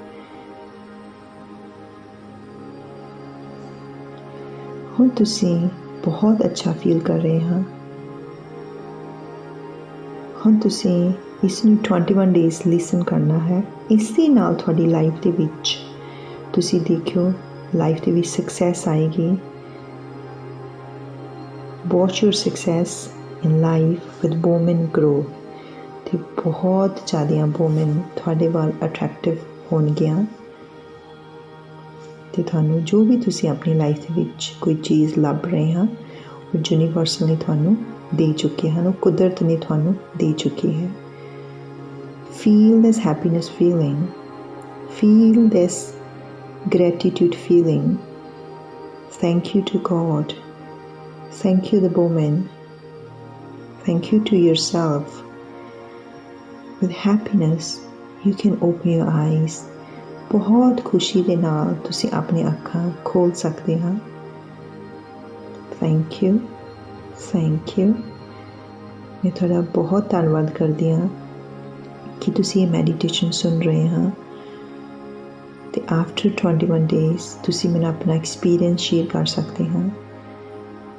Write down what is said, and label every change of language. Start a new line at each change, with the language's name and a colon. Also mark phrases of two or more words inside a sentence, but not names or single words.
Punjabi: ਹੁਣ ਤੁਸੀਂ ਬਹੁਤ ਅੱਛਾ ਫੀਲ ਕਰ ਰਹੇ ਹਾਂ। ਹੁਣ ਤੁਸੀਂ ਇਸ ਨੂੰ
English: 21 days listen
Punjabi: ਕਰਨਾ ਹੈ। ਇਸ ਦੇ ਨਾਲ ਤੁਹਾਡੀ ਲਾਈਫ ਦੇ ਵਿੱਚ ਤੁਸੀਂ ਦੇਖਿਓ, ਲਾਈਫ ਦੇ ਵਿੱਚ ਸਕਸੈਸ ਆਏਗੀ।
English: Watch your success in life with women grow
Punjabi: ਅਤੇ ਬਹੁਤ ਜ਼ਿਆਦੀਆਂ ਵੂਮਨ ਤੁਹਾਡੇ ਵੱਲ ਅਟਰੈਕਟਿਵ ਹੋਣਗੀਆਂ ਅਤੇ ਤੁਹਾਨੂੰ ਜੋ ਵੀ ਤੁਸੀਂ ਆਪਣੀ ਲਾਈਫ ਦੇ ਵਿੱਚ ਕੋਈ ਚੀਜ਼ ਲੱਭ ਰਹੇ ਹਾਂ, ਉਹ ਯੂਨੀਵਰਸ ਨੇ ਤੁਹਾਨੂੰ ਦੇ ਚੁੱਕੇ ਹਨ, ਉਹ ਕੁਦਰਤ ਨੇ ਤੁਹਾਨੂੰ ਦੇ ਚੁੱਕੀ ਹੈ।
English: feel this happiness feeling. feel this gratitude feeling. Thank you to God. Thank you the woman. Thank you to yourself. With happiness you can open your eyes.
Punjabi: ਬਹੁਤ ਖੁਸ਼ੀ ਦੇ ਨਾਲ ਤੁਸੀਂ ਆਪਣੀ ਅੱਖਾਂ ਖੋਲ੍ਹ ਸਕਦੇ ਹਾਂ।
English: thank you, thank you.
Punjabi: ਮੈਂ ਤੁਹਾਡਾ ਬਹੁਤ ਧੰਨਵਾਦ ਕਰਦੀ ਹਾਂ ਕਿ ਤੁਸੀਂ ਇਹ ਮੈਡੀਟੇਸ਼ਨ ਸੁਣ ਰਹੇ ਹਾਂ ਅਤੇ
English: after 21 days
Punjabi: ਤੁਸੀਂ ਮੈਨੂੰ ਆਪਣਾ
English: experience share
Punjabi: ਕਰ ਸਕਦੇ ਹਾਂ।